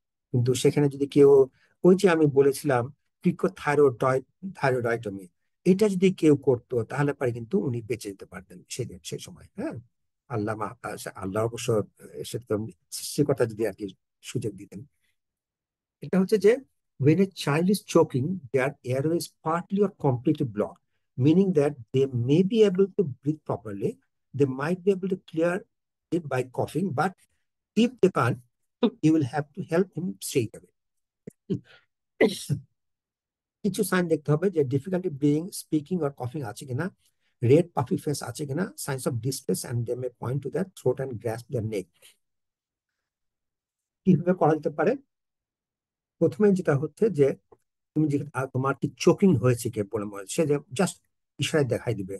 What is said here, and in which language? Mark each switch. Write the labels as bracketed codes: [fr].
[bn] কিন্তু সেখানে যদি কেউ, ওই যে আমি বলেছিলাম পিকো থাইরয়েডাইটমি, এটা যদি কেউ করতো, তাহলে পারে কিন্তু উনি বেঁচে যেতে পারতেন সেদিন সেই সময়। হ্যাঁ, আল্লাহ অবশ্য সে তো সৃষ্টিকর্তা যদি আর কি সুযোগ দিতেন। এটা হচ্ছে যে [en] when a child is choking, their airway is partly or completely blocked, meaning that they may be able to breathe properly. They might be able to clear it by coughing, but if they can't, you will have to help him straight away. [bn] কিছু sign দেখতে হবে যে [en] difficulty breathing, speaking or কফিং [bn] আছে কিনা, [en] Red puffy face আছে কিনা, signs of distress and they may point to that throat and grasp the neck. [bn] কিভাবে করা যেতে পারে? প্রথমে যেটা হচ্ছে যে তুমি যে তোমার কি চোকিং হয়েছে কে বলে মনে হচ্ছে, সে জাস্ট ইশারায় দেখাই দিবে।